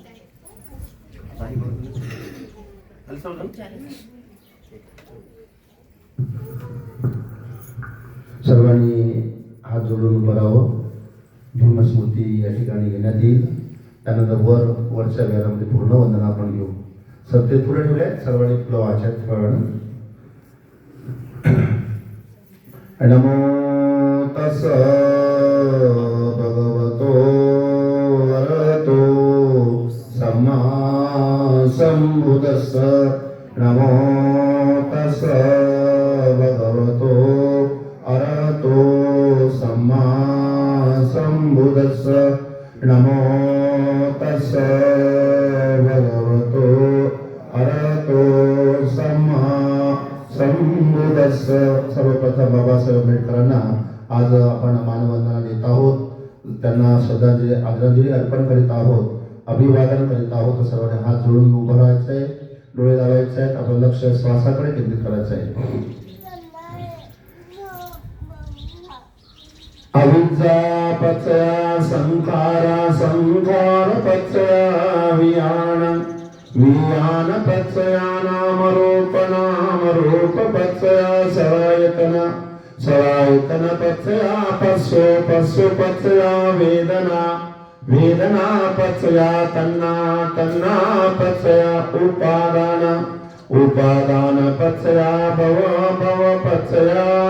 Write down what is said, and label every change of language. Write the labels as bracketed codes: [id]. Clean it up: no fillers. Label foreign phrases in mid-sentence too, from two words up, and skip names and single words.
[mr] सर्वांनी हात जोडून उभं राहावं. भीमस्मृती या ठिकाणी घेण्यात येईल. त्यानंतर वरच्या वेळामध्ये पूर्ण वंदना आपण घेऊ. सर ते पुढे ठेवले सर्वांनी फुलं वाचत. [pi] नमो तस भगवतो वरतो सम्मा संबुद्धस्स. नमो तस भगवतो अरहतो सम्मा संबुद्धस्स. नमो तस भगवतो अरहतो सम्मा संबुद्धस्स. [mr] सर्वप्रथम बाबासाहेब आंबेडकरांना आज आपण मानवंदना देत आहोत. त्यांना श्रद्धांजली आदरांजली अर्पण करीत आहोत, अभिवादन करीत आहोत. सर्वांनी हात जोडून उभं राहायचं आहे, डोळे लावायचे आहेत, आपलं लक्ष श्वासाकडे केंद्रित करायचं आहे. [pi] अविद्या पचया संखारा संखार पचया वियान वियान पचया नाम रूप पचया सरायतना सरायतन पचया पशु पचया वेदना वेदना पचया तन्ना पचया उपादान पचया भव पचया